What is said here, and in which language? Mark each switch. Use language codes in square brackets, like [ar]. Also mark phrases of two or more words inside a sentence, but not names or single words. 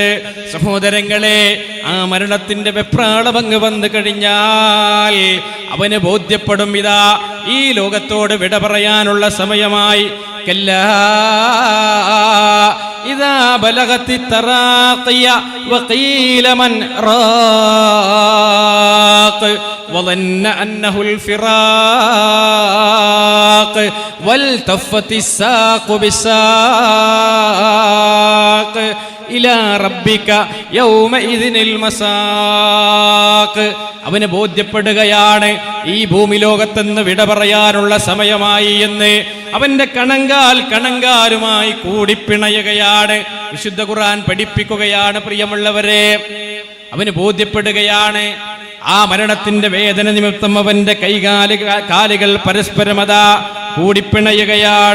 [ml] സഹോദരങ്ങളെ, ആ മരണത്തിന്റെ വെപ്രാളമങ്ങ് വന്നു കഴിഞ്ഞാൽ അവന് ബോധ്യപ്പെടും, ഇതാ ഈ ലോകത്തോട് വിട പറയാനുള്ള സമയമായി. [ar] كلا إذا بلغت التراقي وقيل من راق വظن أنه الفراق والتفت الساق بالساق إلى ربك يومئذ المساق. [ml] അവന് ബോധ്യപ്പെടുകയാണ് ഈ ഭൂമി ലോകത്തെന്ന് വിട പറയാനുള്ള സമയമായി എന്ന്. അവന്റെ കണങ്കാലുമായി കൂടിപ്പിണയുകയാണ്. വിശുദ്ധ ഖുർആൻ പഠിപ്പിക്കുകയാണ് പ്രിയമുള്ളവരെ. അവന് ബോധ്യപ്പെടുകയാണ് ആ മരണത്തിന്റെ വേദന നിമിത്തം അവന്റെ കാലുകൾ പരസ്പരമതാ കൂടിപ്പിണയുകയാണ്.